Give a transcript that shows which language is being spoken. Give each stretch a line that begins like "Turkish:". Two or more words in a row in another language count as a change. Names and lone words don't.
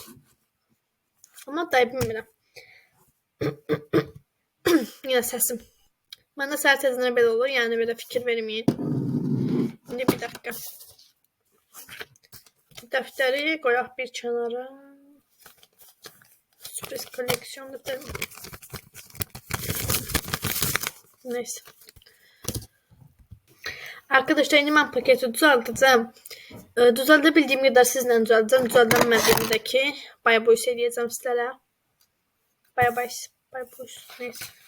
Azerbaijani: Amma da bilmirəm. Yenə səsim. Məndə səhər tezdən belə olur, yəni belə fikir verməyin. İndi bir dəqiqə. Dəftəri qoyaq bir kənara. Sürpriz kolleksiyon dəftəri.
Turkish: Neyse. Arkadaşlar yine ben paketi düzelteceğim. Düzeltebildiğim kadar sizinle düzelteceğim. Düzeltemediğimdeki bay boy söyleyeceğim sizlere. Bay boy. Neyse.